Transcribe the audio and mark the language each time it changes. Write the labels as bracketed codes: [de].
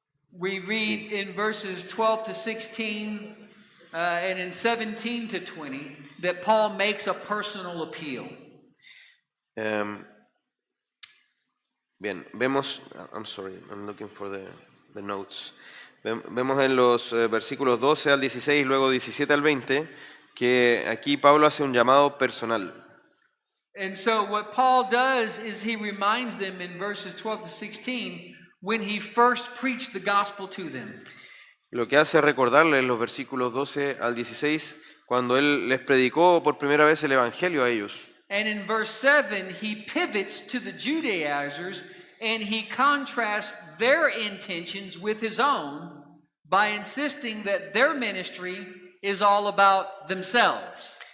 [en] We read in verses 12 to 16 and in 17 to 20 that Paul makes a personal appeal. [es] Bien, vemos, [en] I'm sorry, I'm looking for the notes. [es] Vemos en los versículos 12 al 16 y luego 17 al 20 que aquí Pablo hace un llamado personal. [en] And so what Paul does is he reminds them in verses 12 to 16 when he first preached the gospel to them. [es] Lo que hace es recordarles los versículos 12 al 16 cuando él les predicó por primera vez el evangelio a ellos. [en] And in verse 7, he pivots to the Judaizers and he contrasts their intentions with his own by insisting that their ministry is all about themselves.